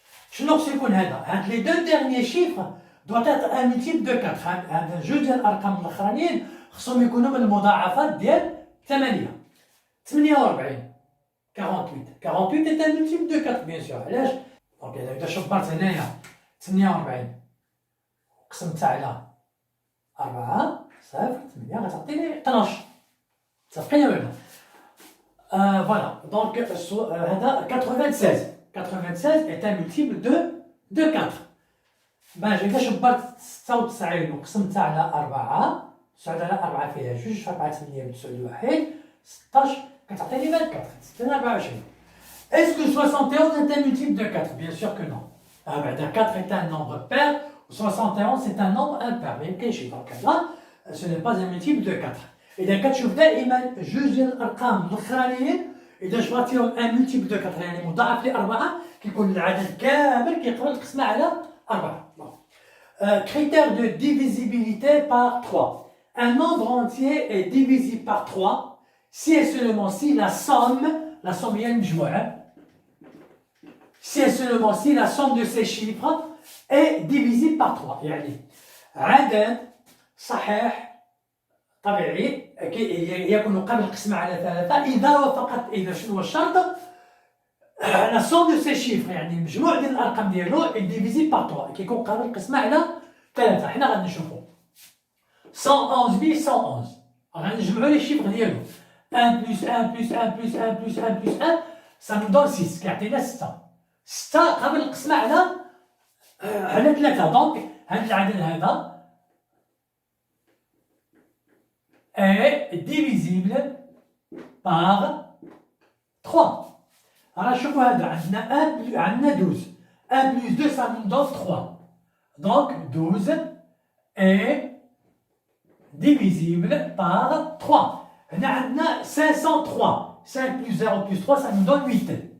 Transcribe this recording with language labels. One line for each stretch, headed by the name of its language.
Arabic: شنو خصو يكون هذا؟ هاد
French: لي دو ديرني شيفر doit être un multiple de 4.
Arabic: هذا جوج ديال الارقام الاخرانيين خصهم يكونوا من المضاعفات ديال 8.
French: 48 48 est un multiple de 4 bien sûr.
Arabic: علاش؟ دونك إذا شبرت هنايا 48 قسمتها على 4 صفر 8 غتعطيني 12. متفقين ولا لا؟ فوالا دونك هذا 96
French: est un multiple de 4.
Arabic: باش إذا شبرت 96 وقسمتها على 4 9 على 4 فيها 2 في 4 8 بتساوي 1 16 كتعطيني 24 ستة 24.
French: Est-ce que 71 est un multiple de 4? Bien sûr que non. 4 est un nombre pair, 71 c'est un nombre impair.
Arabic: ما يمكنش دونك هذا
French: ce n'est pas un multiple de 4.
Arabic: إذا كتشوف دائما جوج ديال الأرقام الأخرانيين إذا جبرتيهم ان
French: multiple de 4
Arabic: يعني مضاعف لأربعة كيكون العدد كامل كيقبل القسمة على 4.
French: Critère de divisibilité par 3. Un nombre entier est divisible par 3 si et seulement si la somme
Arabic: هي المجموعة
French: si et seulement si la somme de ces chiffres est divisible par 3.
Arabic: يعني عدد صحيح طبيعي يكون قبل القسمة على 3 إذا وفقط إذا شنو هو الشرط؟
French: la somme de ces chiffres
Arabic: يعني المجموع ديال الأرقام ديالو
French: est divisible par 3
Arabic: كيكون قبل القسمة على 3. حنا غادي نشوفو 111 غنجمعو لي شيفر ديالو
French: 1 plus 1 plus 1 plus 1 plus 1 plus 1 ça nous donne
Arabic: 6 كيعطينا 6 قبل القسمة على 3. دونك هاد العدد هذا
French: est divisible par 3. Alors
Arabic: شوفوا هذا عندنا
French: 12 1 plus 2 ça nous donne 3. Donc 12 est divisible par 3.
Arabic: هنا عندنا
French: 503 5 plus 0 plus 3 ça nous donne 8.